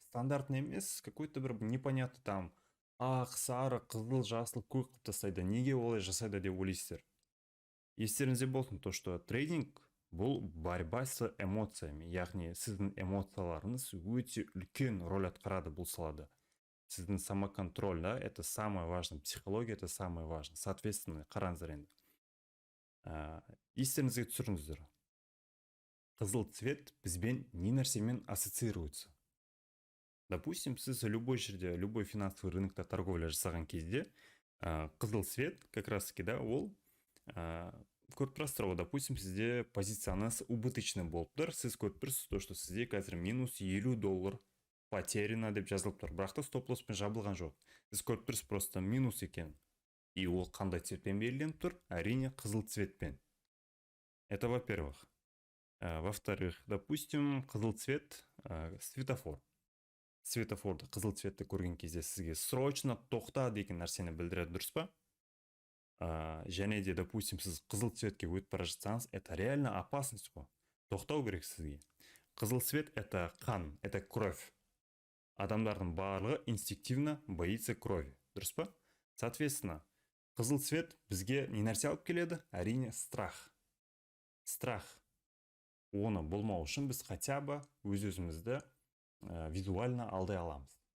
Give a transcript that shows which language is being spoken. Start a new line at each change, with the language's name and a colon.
Kazakh: Стандартный емес, какой-то бір непонятный там ақ, сары, қызыл, жасыл, көк қылып тастайды. Неге олай жасайды деп ойлайсыздар? Естеріңізде болсын, то что трейдинг бұл
Russian: борьба с эмоциями,
Kazakh: яғни сіздің эмоцияларыңыз өте үлкен роль атқарады бұл салада.
Russian: Сіздің самоконтроль, да, это самое важное, психология это самое важное.
Kazakh: Соответственно, қараңыздар енді. Естеріңізге түсіріңіздер. Қызыл цвет бізбен не нәрсемен ассоциируется? Допустим, сіз любой жерде, любой финансовый рынокта торговля жасаған кезде, қызыл цвет как раз таки, да, ол көріп тұрасыздар ғой, допустим, сізде позицияңыз убыточный болып тұр, сіз көріп тұрсыз, то что сізде қазір минус $50 потеряно деп жазылып тұр, бірақ та стоп-лосспен жабылған жоқ. Сіз көріп тұрсыз просто минус екен. И ол қандай цветпен белгіленіп тұр? Әрине қызыл цветпен.
Russian: Это во-первых. Во-вторых, допустим, қызыл цвет светофор.
Kazakh: Светофорды, қызыл цветті көрген кезде сізге срочно тоқта деген нәрсені білдіреді, дұрыс па? Және де, допустим, сіз қызыл цветке өтіп бара жатсаңыз,
Russian: это реально опасность
Kazakh: қой. Тоқтау керек сізге.
Russian: Қызыл цвет это қан, это кровь.
Kazakh: Адамдардың барлығы
Russian: инстинктивно боится крови,
Kazakh: дұрыс па? Соответственно, қызыл цвет бізге не нәрсе алып келеді? Әрине страх. Страх. Оны болмау үшін біз
Russian: хотя бы
Kazakh: өз-өзімізді визуально алдай аламыз.